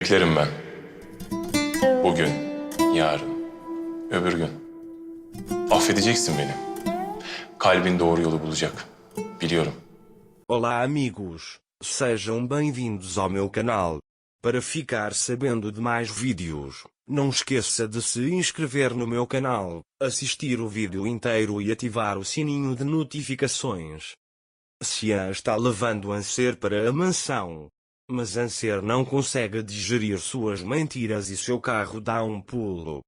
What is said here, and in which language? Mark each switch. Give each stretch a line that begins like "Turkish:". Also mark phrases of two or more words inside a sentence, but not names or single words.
Turkish: Beklerim ben. Bugün, yarın, öbür gün. Affedeceksin beni. Kalbin doğru yolu bulacak. Biliyorum.
Portuguese: Olá amigos, sejam bem-vindos ao meu canal. Para ficar sabendo de mais vídeos, não esqueça de se inscrever no meu canal, assistir o vídeo inteiro e ativar o sininho de notificações. Cian está levando Anser para a mansão, mas Anser não consegue digerir suas mentiras e seu carro dá um pulo.